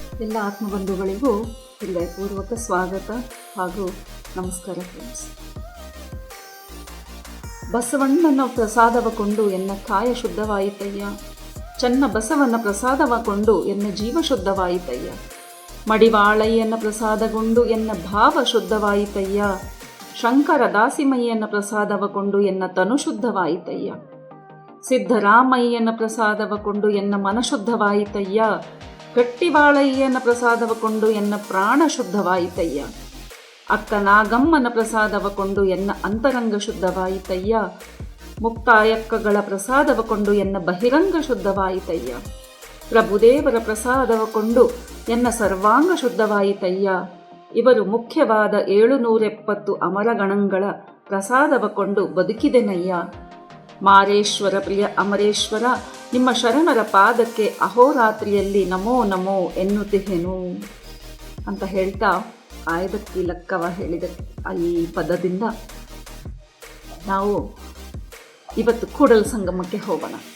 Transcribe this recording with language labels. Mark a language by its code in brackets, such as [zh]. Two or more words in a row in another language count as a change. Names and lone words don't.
[kn] ಎಲ್ಲ ಆತ್ಮಬಂಧುಗಳಿಗೂ ಹೃದಯಪೂರ್ವಕ ಸ್ವಾಗತ ಹಾಗೂ ನಮಸ್ಕಾರ ಫ್ರೆಂಡ್ಸ್. ಬಸವಣ್ಣನ ಪ್ರಸಾದವ ಕೊಂಡು ಎನ್ನ ಕಾಯ ಶುದ್ಧವಾಯಿತಯ್ಯ, ಚನ್ನ ಬಸವನ ಪ್ರಸಾದವ ಕೊಂಡು ಎನ್ನ ಜೀವ ಶುದ್ಧವಾಯಿತಯ್ಯ, ಮಡಿವಾಳಯ್ಯನ ಪ್ರಸಾದಗೊಂಡು ಎನ್ನ ಭಾವ ಶುದ್ಧವಾಯಿತಯ್ಯ, ಶಂಕರ ದಾಸಿಮಯ್ಯನ ಪ್ರಸಾದವ ಕೊಂಡು ಎನ್ನ ತನು ಶುದ್ಧವಾಯಿತಯ್ಯ, ಸಿದ್ಧರಾಮಯ್ಯನ ಪ್ರಸಾದವ ಕೊಂಡು ಎನ್ನ ಮನ ಶುದ್ಧವಾಯಿತಯ್ಯ, ಗಟ್ಟಿವಾಳಯ್ಯನ ಪ್ರಸಾದವ ಕೊಂಡು ಎನ್ನ ಪ್ರಾಣ ಶುದ್ಧವಾಯಿತಯ್ಯ, ಅಕ್ಕ ನಾಗಮ್ಮನ ಪ್ರಸಾದವ ಕೊಂಡು ಎನ್ನ ಅಂತರಂಗ ಶುದ್ಧವಾಯಿತಯ್ಯ, ಮುಕ್ತಾಯಕ್ಕಗಳ ಪ್ರಸಾದವ ಕೊಂಡು ಎನ್ನ ಬಹಿರಂಗ ಶುದ್ಧವಾಯಿತಯ್ಯ, ಪ್ರಭುದೇವರ ಪ್ರಸಾದವ ಕೊಂಡು ಎನ್ನ ಸರ್ವಾಂಗ ಶುದ್ಧವಾಯಿತಯ್ಯ. ಇವರು ಮುಖ್ಯವಾದ 770 ಅಮರಗಣಗಳ ಪ್ರಸಾದವ ಕೊಂಡು ಬದುಕಿದೆನಯ್ಯ. ಮಾರೇಶ್ವರ ಪ್ರಿಯ ಅಮರೇಶ್ವರ, ನಿಮ್ಮ ಶರಣರ ಪಾದಕ್ಕೆ ಅಹೋರಾತ್ರಿಯಲ್ಲಿ ನಮೋ ನಮೋ ಎನ್ನುತ್ತಿಹೆನು ಅಂತ ಹೇಳ್ತಾ ಆಯ್ದಕ್ಕಿ ಲಕ್ಕವ ಹೇಳಿದ ಈ ಪದದಿಂದ ನಾವು ಇವತ್ತು ಕೂಡಲ ಸಂಗಮಕ್ಕೆ ಹೋಗೋಣ.